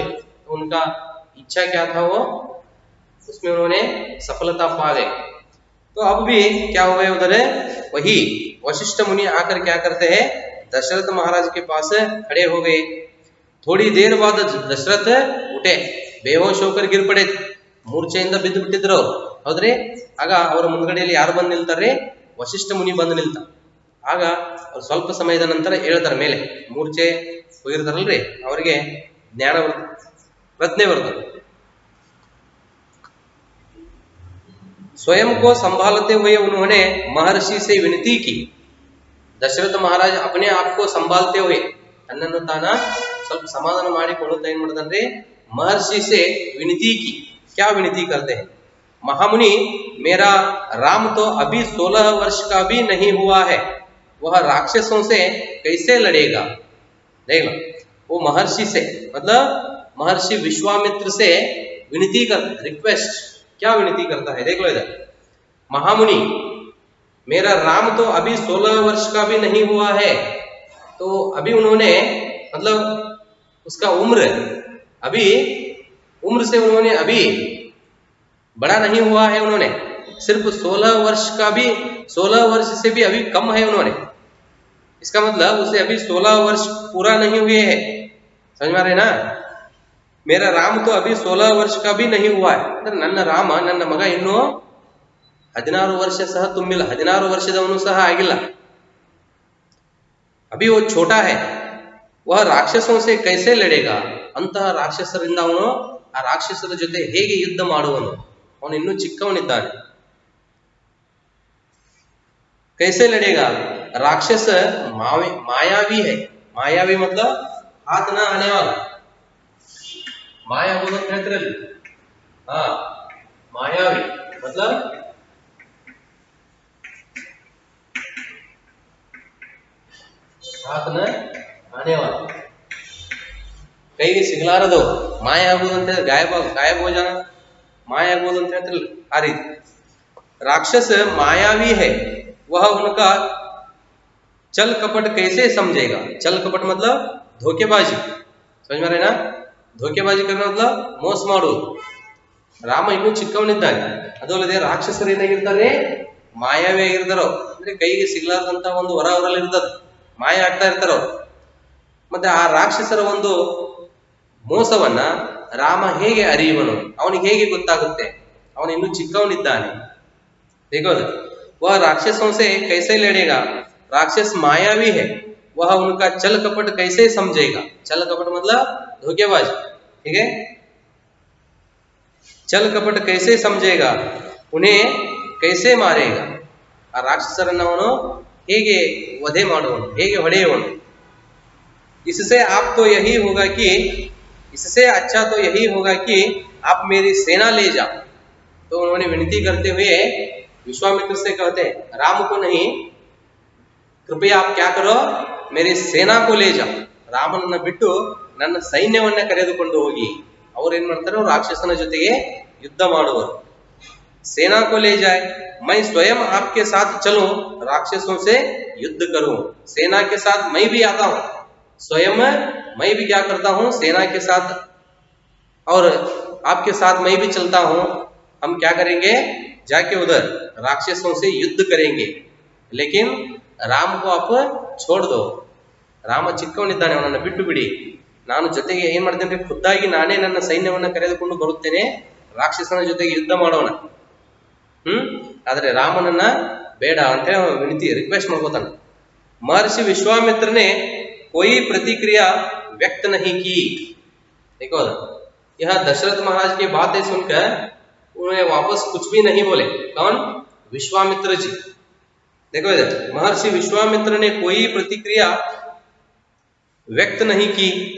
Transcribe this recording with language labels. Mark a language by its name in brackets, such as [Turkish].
[Hindi] तो उनका इच्छा क्या था, वो उसमें उन्होंने सफलता पा गए। तो अब भी क्या हुआ उधर, वही वशिष्ठ मुनि आकर क्या करते हैं, दशरथ महाराज के पास खड़े हो गए। थोड़ी देर बाद दशरथ उठे, बेहोश होकर गिर पड़े, [Kannada] ಮೂರ್ಛೆಯಿಂದ ಬಿದ್ದು ಬಿಟ್ಟಿದ್ರು ಹೌದ್ರಿ। ಆಗ ಅವರ ಮುಂದ್ಗಡೆಯಲ್ಲಿ ಯಾರು ಬಂದು ನಿಲ್ತಾರೆ, ವಶಿಷ್ಠ ಮುನಿ ಬಂದು ನಿಲ್ತ. ಆಗ ಅವ್ರು ಸ್ವಲ್ಪ ಸಮಯದ ನಂತರ ಹೇಳ್ತಾರೆ, ಮೇಲೆ ಮೂರ್ಛೆ ಹೋಗಿರ್ತಾರಲ್ರಿ ಅವರಿಗೆ ಜ್ಞಾನ ಪ್ರಜ್ಞೆ ಬರ್ತದೆ. [Hindi] स्वयं को संभालते हुए उन्होंने महर्षि से विनती की। दशरथ महाराज अपने आप को संभालते हुए [Kannada] तन्नನ್ನು ತಾನ ಸ್ವಲ್ಪ ಸಮಾಧಾನ ಮಾಡಿಕೊಳ್ಳುತ್ತಾ ಏನ್ ಮಾಡ್ತಾನ್ರಿ, [Hindi] महर्षि से विनती की। क्या विनती करते हैं, महामुनि मेरा राम तो अभी 16 वर्ष का भी नहीं हुआ है, वह राक्षसों से कैसे लड़ेगा। देख लो, वो महर्षि से मतलब महर्षि विश्वामित्र से विनती कर, रिक्वेस्ट, क्या विनती करता है, देख लो इधर। महामुनि मेरा राम तो अभी 16 वर्ष का भी नहीं हुआ है। तो अभी उन्होंने मतलब उसका उम्र अभी उम्र से उन्होंने अभी बड़ा नहीं हुआ है, उन्होंने सिर्फ 16 वर्ष का भी 16 वर्ष से भी अभी कम है उन्होंने। इसका मतलब उसे अभी 16 वर्ष पूरा नहीं हुए हैं, समझ में आ रहे ना। मेरा राम तो अभी 16 वर्ष का भी नहीं हुआ है, [Kannada] ನನ್ನ ರಾಮ ನನ್ನ ಮಗ ಇನ್ನೂ 16 ವರ್ಷ ಸಹ ತುಂಬಿಲ್ಲ, 16 ವರ್ಷದವನು ಸಹ ಆಗಿಲ್ಲ। [Hindi] अभी वो छोटा है, वह राक्षसों से कैसे लड़ेगा, [Kannada] ಅಂತಹ ರಾಕ್ಷಸರಿಂದ ಅವನು ಆ ರಾಕ್ಷಸರ ಜೊತೆ ಹೇಗೆ ಯುದ್ಧ ಮಾಡುವನು, ಅವನು ಇನ್ನೂ ಚಿಕ್ಕವನಿದ್ದಾನೆ। [Hindi] कैसे लड़ेगा, राक्षस मायावी है, मायावी मतलब हाथ ना आने वाला, माया बोलो कहते, हाँ मायावी मतलब हाथ न आने वाला, [Kannada] ಕೈಗೆ ಸಿಗಲಾರದು, ಮಾಯ ಆಗುವುದು ಅಂತ ಹೇಳಿದ್ರೆ [Hindi] ಗಾಯಬ हो जाना, [Kannada] ಮಾಯ ಆಗುವುದು ಅಂತ ಹೇಳ್ತಿರಲ್ಲ ಆ ರೀತಿ। [Hindi] राक्षस मायावी है, वह उनका चल कपट कैसे समझेगा, चल कपट मतलब धोखेबाजी, समझ में रहे ना। धोखेबाजी करना मतलब [Kannada] ಮೋಸ ಮಾಡುವುದು। ರಾಮ ಇನ್ನೂ ಚಿಕ್ಕವನಿದ್ದಾನೆ, ಅದು ಅಲ್ಲದೆ ರಾಕ್ಷಸರು ಏನಾಗಿರ್ತಾರೆ, ಮಾಯಾವಿ ಆಗಿರ್ತಾರೋ, ಅಂದ್ರೆ ಕೈಗೆ ಸಿಗಲಾರದಂತ ಒಂದು ವರ ಅವರಲ್ಲಿ ಇರ್ತದೆ, ಮಾಯ ಆಗ್ತಾ ಇರ್ತಾರ ಅವ್ರು। ಮತ್ತೆ ಆ ರಾಕ್ಷಸರ ಒಂದು ಮೋಸವನ್ನ ರಾಮ ಹೇಗೆ ಅರಿಯುವನು, ಅವನಿಗೆ ಹೇಗೆ ಗೊತ್ತಾಗುತ್ತೆ, ಅವನು ಇನ್ನೂ ಚಿಕ್ಕವನಿದ್ದಾನೆ। [Hindi] देखो वह राक्षसों से कैसे लड़ेगा, राक्षस मायावी है, वह उनका चल कपट कैसे समझेगा, चल कपट मतलब धोखेबाज, ठीक है। चल कपट कैसे समझेगा, उन्हें कैसे मारेगा, [Kannada] ಆ ರಾಕ್ಷಸರನ್ನು ಅವನು ಹೇಗೆ ವಧೆ ಮಾಡುವನು, ಹೇಗೆ ಹೊಡೆಯುವನು। [Hindi] इससे आप तो यही होगा कि इससे अच्छा तो यही होगा कि आप मेरी सेना ले जाओ। तो उन्होंने विनती करते हुए विश्वामित्र से कहते हैं, राम को नहीं, कृपया आप क्या करो, मेरी सेना को ले जाओ, [Kannada] ರಾಮನನ್ನ ಬಿಟ್ಟು ನನ್ನ ಸೈನ್ಯವನ್ನ ಕರೆದುಕೊಂಡು ಹೋಗಿ। ಅವ್ರು ಏನ್ ಮಾಡ್ತಾರೆ, ಅವ್ರು ರಾಕ್ಷಸನ ಜೊತೆಗೆ ಯುದ್ಧ ಮಾಡುವರು। [Hindi] सेना को ले जाए, मैं स्वयं आपके साथ चलूं, राक्षसों से युद्ध करूं, सेना के साथ मैं भी आता हूं, स्वयं मैं भी क्या करता हूं, सेना के साथ और आपके साथ मैं भी चलता हूं। हम क्या करेंगे, जाके उधर राक्षसों से युद्ध करेंगे, लेकिन राम को आप छोड़ दो, [Kannada] ರಾಮ ಚಿಕ್ಕವನಿದ್ದಾನೆ, ಅವನನ್ನು ಬಿಟ್ಟು ಬಿಡಿ, ನಾನು ಜೊತೆಗೆ ಏನ್ ಮಾಡ್ತೇನೆ, ಖುದ್ದಾಗಿ ನಾನೇ ನನ್ನ ಸೈನ್ಯವನ್ನ ಕರೆದುಕೊಂಡು ಬರುತ್ತೇನೆ, ರಾಕ್ಷಸನ ಜೊತೆಗೆ ಯುದ್ಧ ಮಾಡೋಣ। ಆದ್ರೆ ರಾಮನನ್ನ ಬೇಡ ಅಂತ ವಿನಂತಿ ರಿಕ್ವೆಸ್ಟ್ ಮಾಡ್ಕೋತಾನೆ। [Hindi] महर्षि विश्वामित्र ने कोई प्रतिक्रिया व्यक्त नहीं की। देखो यह दशरथ महाराज की बातें सुनकर उन्हें वापस कुछ भी नहीं बोले। कौन, विश्वामित्र जी। देखो इधर, महर्षि विश्वामित्र ने कोई प्रतिक्रिया व्यक्त नहीं की।